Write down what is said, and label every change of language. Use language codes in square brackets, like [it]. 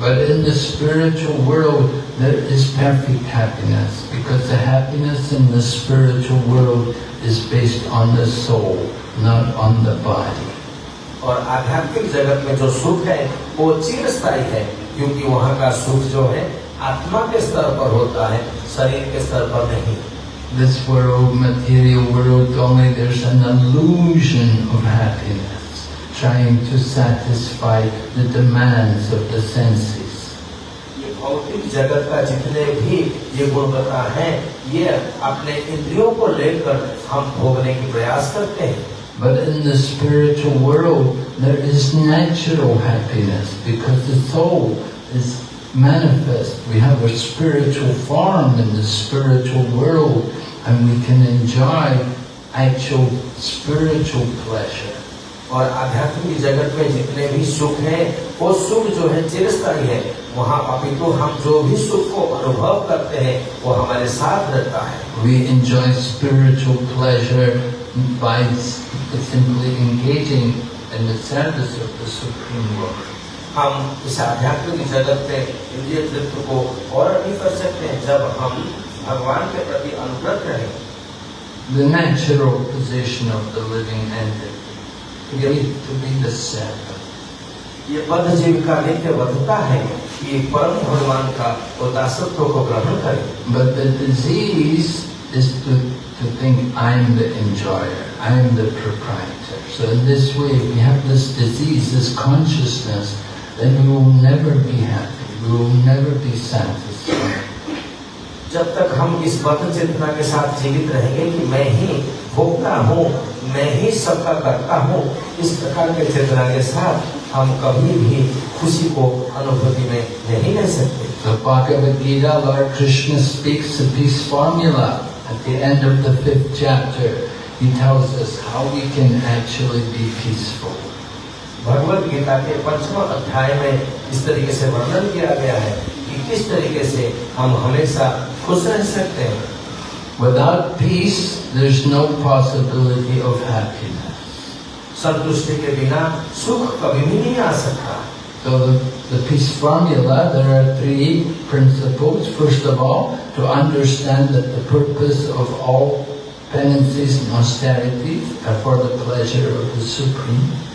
[en] But in the spiritual world there is perfect happiness, because the happiness in the spiritual world is based on the soul, not on the body. [hi] और आध्यात्मिक जगत में जो सुख है वो चिरस्थायी है, क्योंकि वहाँ का सुख जो है आत्मा के स्तर पर होता है, शरीर के स्तर पर नहीं। [en] This world, material world, only there's an illusion of happiness, trying to satisfy the demands of the senses. [hi] ये भौतिक जगत का जितने भी ये गुणवत्ता है, ये अपने इंद्रियों को लेकर हम भोगने की प्रयास करते हैं। [en] But in the spiritual world, there is natural happiness, because the soul is manifest. We have a spiritual form in the spiritual world, and we can enjoy actual spiritual pleasure. [hi] और आध्यात्मिक जगत में जितने भी सुख हैं, वो सुख जो है चिरस्थायी है। वहाँ अपितु हम जो भी सुख को अनुभव करते हैं, वो हमारे साथ रहता है। [en] We enjoy spiritual pleasure by simply engaging in the service of the Supreme Lord. [hi] हम इस आध्यात्मिक जगत में इंद्रिय तृप्ति को और नहीं कर सकते हैं जब हम भगवान के प्रति अनुगत रहें। [en] The natural position of the living entity to be the servant. [hi] ये बद्ध जीव का नित्य बद्धता है कि परम भगवान का दासत्व को ग्रहण करें। [en] But the disease is to think I am the enjoyer, I am the proprietor. So in this way we have this disease, this consciousness, then we will never be happy, we will never be satisfied. [hi] जब तक हम इस बद्ध चेतना के साथ जीवित रहेंगे कि मैं ही भोगता हूँ, मैं ही सबका करता हूँ, इस प्रकार के चेतना के साथ हम कभी भी खुशी को अनुभूति में नहीं ले सकते। [en] So Bhagavad Gita, Lord Krishna speaks the peace formula at the end of the 5th chapter. He tells us how we can actually be peaceful. [hi] Bhagavad Gita के 5वें अध्याय में इस तरीके से वर्णन किया गया है कि किस तरीके से हम हमेशा खुश रह सकते हैं। [en] Without peace, there's no possibility of happiness. [hi] संतुष्टि के बिना सुख कभी भी नहीं आ सकता। [en] So the peace formula, there are 3 principles. First of all, to understand that the purpose of all penances and austerities are for the pleasure of the Supreme.